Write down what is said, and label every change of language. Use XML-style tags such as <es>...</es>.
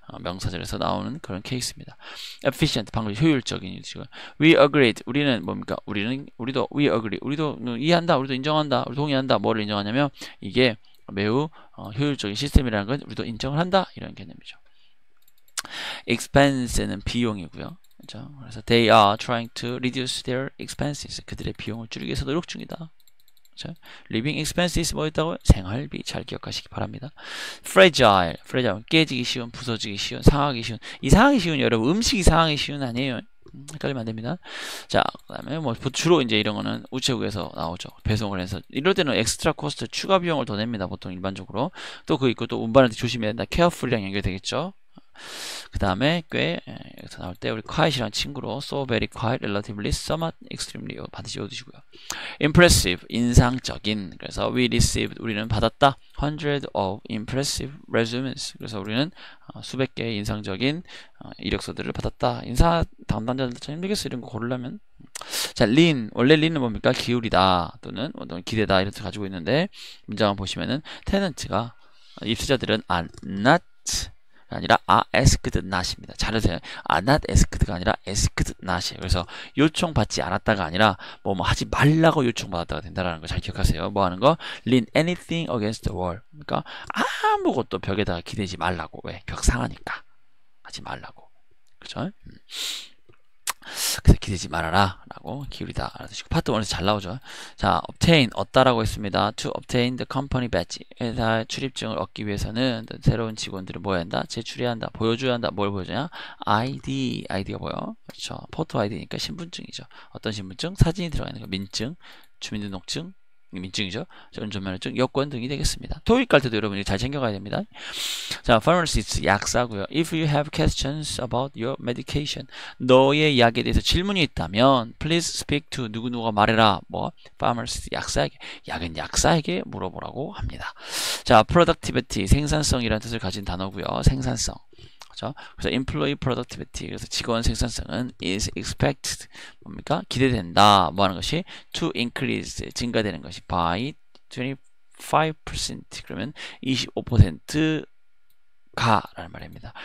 <ko>명사절에서 나오는 그런 케이스입니다. efficient 방금 효율적인 지금</ko> <en>we agreed</en> <ko>우리는 뭡니까? 우리도</ko> <en>we agree</en> <ko>우리도 이해한다. 우리도 인정한다. 우리 동의한다. 뭐를 인정하냐면 이게 매우 효율적인 시스템이라는 건 우리도 인정을 한다. 이런 개념이죠. expense는 비용이고요. 그래서</ko> <en>they are trying to reduce their expenses.</en> <ko>그들의 비용을 줄이기 위해서 노력 중이다. living expenses 뭐였다고요? 생활비 잘 기억하시기 바랍니다. fragile 깨지기 쉬운, 부서지기 쉬운, 상하기 쉬운. 이 상하기 쉬운 여러분 음식이 상하기 쉬운 아니에요. 헷갈리면 안 됩니다. 자, 그 다음에 뭐 주로 이제 이런 거는 우체국에서 나오죠. 배송을 해서 이럴 때는 엑스트라 코스트 추가 비용을 더 냅니다. 보통 일반적으로. 또 그거 있고 또 운반할 때 조심해야 된다. carefully랑 연결되겠죠. 그 다음에 여기서 나올 때 우리 quiet이라는 친구로</ko> <en>so very quiet, relatively, somewhat, extremely</en> <ko>반드시 외워두시고요. impressive 인상적인 그래서</ko> <en>we received</en> <ko>우리는 받았다</ko> <en>hundred of impressive resumes</en> <ko>그래서 우리는 수백 개의 인상적인 이력서들을 받았다. 인사 담당자들도 참 힘들겠어 이런 거 고르려면. 자, lean 원래 lean은 뭡니까? 기울이다 또는 기대다 이런 뜻 가지고 있는데 문장을 보시면은 tenant가 입주자들은</ko> <en>are not</en> <ko>아니라</ko> <en>asked not</en> <ko>입니다. 잘하세요.</ko> <en>not asked</en> <ko>가 아니라</ko> <en>asked not</en> <ko>이에요. 그래서 요청받지 않았다가 아니라 뭐 하지 말라고 요청받았다가 된다라는 거 잘 기억하세요. 뭐 하는 거?</ko> <en>lean anything against the wall.</en> <ko>그러니까 아무것도 벽에다가 기대지 말라고. 왜? 벽 상하니까. 하지 말라고. 그죠? 그래서 기대지 말아라 라고 기울이다 알아두시고 파트 1에서 잘 나오죠. 자, obtain 얻다라고 했습니다.</ko> <en>to obtain the company badge</en> <ko>회사 출입증을 얻기 위해서는 새로운 직원들을 뭐 해야 한다? 제출해야 한다. 보여줘야 한다. 뭘 보여줘야? ID가 뭐요? 그렇죠. 포토 ID니까 신분증이죠. 어떤 신분증? 사진이 들어가 있는 거. 민증, 주민등록증, 민증이죠. 운전면허증, 여권 등이 되겠습니다. 토익 갈 때도 여러분이 잘 챙겨가야 됩니다. 자, pharmacist 약사고요.</ko> <en>If you have questions about your medication,</en> <ko>너의 약에 대해서 질문이 있다면</ko> <en>please speak to</en> <ko>누구누가 말해라. 뭐 pharmacist 약사에게 약은 약사에게 물어보라고 합니다. 자, productivity 생산성이라는 뜻을 가진 단어고요. 생산성. 그렇죠? 그래서</ko> <en>employee productivity</en> <ko>그래서 직원 생산성은</ko> <en>is expected</en> <ko>뭡니까? 기대된다. 뭐 하는 것이</ko> <en>to increase</en> <ko>증가되는 것이 by 25% 그러면 25%가 라는 말입니다.</ko>